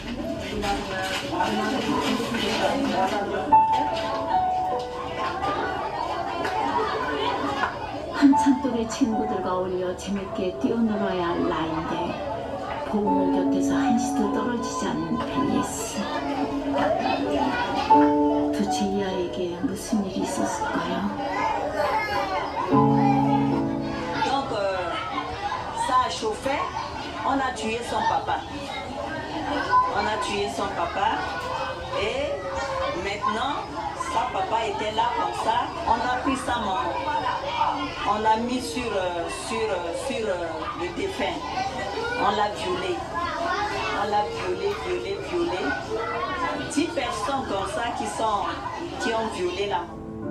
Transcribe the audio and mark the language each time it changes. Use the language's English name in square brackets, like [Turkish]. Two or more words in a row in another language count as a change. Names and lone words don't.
[Korean] 한참 또래 친구들과 어울려 재밌게 뛰어놀아야 할 나이인데 보물 곁에서 한시도 떨어지지 않는 벨리스. 도대체 이 아이에게 무슨 일이 있었을까요? [French] Donc, ça a chauffé, on a tué son papa. Et maintenant, sa papa était là comme ça, on a pris sa maman. On l'a mis sur le défunt. On l'a violé. 10 personnes comme ça qui ont violé la maman.